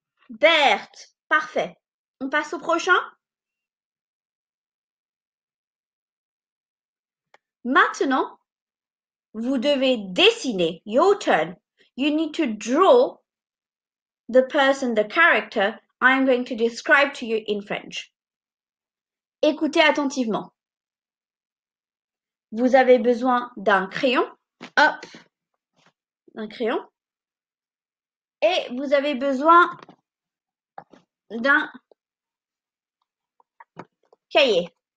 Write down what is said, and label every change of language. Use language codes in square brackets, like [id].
[fr] Berthe, parfait. On passe au prochain? Maintenant, vous devez dessiner. [en] Your turn. You need to draw the person, the character I'm going to describe to you in French. [fr] Écoutez attentivement. Vous avez besoin d'un crayon. Hop, un crayon. Et vous avez besoin d'un cahier.